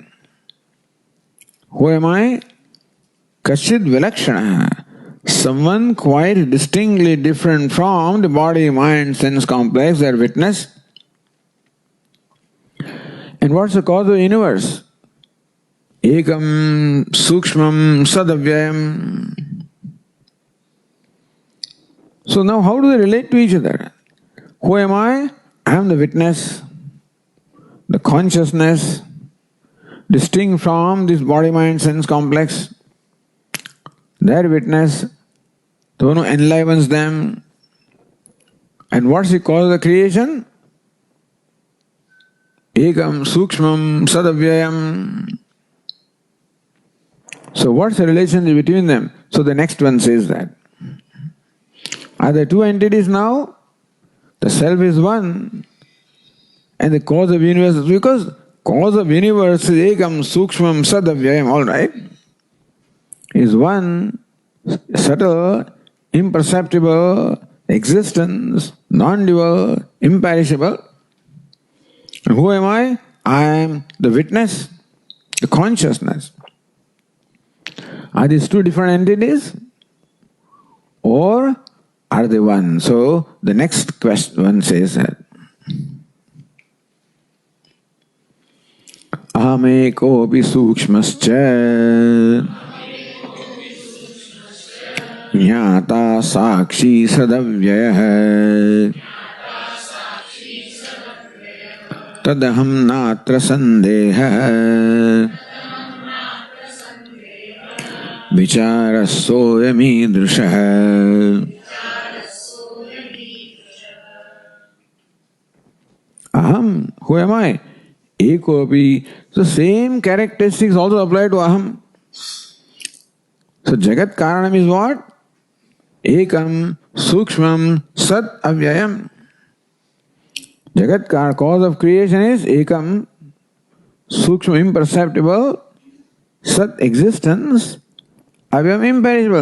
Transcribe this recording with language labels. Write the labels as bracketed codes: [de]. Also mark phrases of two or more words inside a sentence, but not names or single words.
[en] Who am I? [sa] Kachid vilakshana. [en] someone quite distinctly different from the body, mind, sense complex, their witness. And what's the cause of the universe? [sa] Ekam sukshmam sadavyayam. [en] So now how do they relate to each other? Who am I? I am the witness, the consciousness, distinct from this body, mind, sense complex. Their witness, the one who enlivens them. And what's the cause of the creation? [sa] Ekam sukshmam sadavyayam. [en] So what's the relationship between them? So the next one says that. Are there two entities now? The self is one and the cause of universe is, because cause of universe is [sa] ekam sukshmam sadavyayam, [en] all right, is one subtle, imperceptible existence, non-dual, imperishable. And who am I? I am the witness, the consciousness. Are these two different entities? Or are they one? So the next question one says that [sa] Ahamekopi sukshmascha Jnata sakshi sadavyayah Tadaham natra sandeha Vicharasoyami drushaha. [en] Aham, who am I? Ekopi. So same characteristics also apply to Aham. So [sa] Jagat Karanam [en] is what? [sa] Ekam Sukshmam Sat Avyayam. Jagat Karanam, [en] cause of creation is [sa] Ekam Sukshmam, [en] imperceptible, Sat existence, Avyam imperishable.